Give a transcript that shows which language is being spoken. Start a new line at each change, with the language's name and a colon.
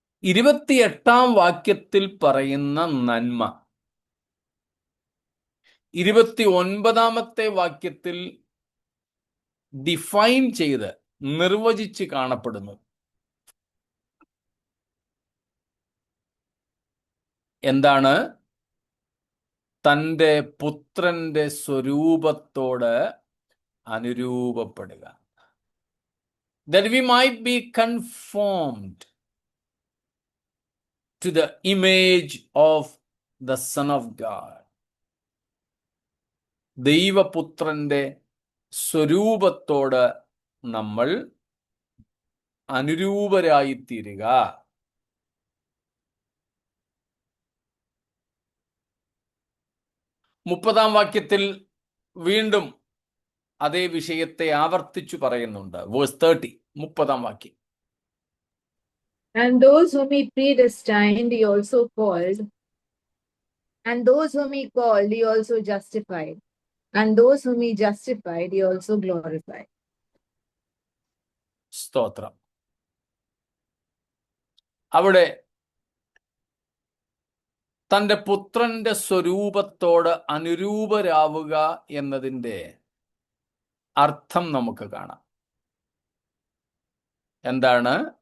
Malayalam: 28-ാം വാക്യത്തിൽ പറയുന്ന നന്മ 29-ാമത്തെ വാക്യത്തിൽ ഡിഫൈൻ ചെയ്ത് നിർവചിച്ച് കാണപ്പെടുന്നു. എന്താണ്? തൻ്റെ പുത്രന്റെ സ്വരൂപത്തോട് അനുരൂപപ്പെടുക.
English: That we might be conformed to the image of the Son of God.
Malayalam: ദൈവപുത്രന്റെ സ്വരൂപത്തോട് നമ്മൾ അനുരൂപരായിത്തീരുക. 30-ാം വാക്യത്തിൽ വീണ്ടും അതേ വിഷയത്തെ ആവർത്തിച്ചു പറയുന്നുണ്ട്. വേഴ്സ് 30, 30-ാം വാക്യം.
English: And those whom he predestined, he also called. And those whom he called, he also justified. And those whom he justified, he also glorified.
Malayalam: സ്തോത്രം. അവിടെ തൻ്റെ പുത്രന്റെ സ്വരൂപത്തോട് അനുരൂപരാവുക എന്നതിൻ്റെ അർത്ഥം നമുക്ക് കാണാം. എന്താണ്?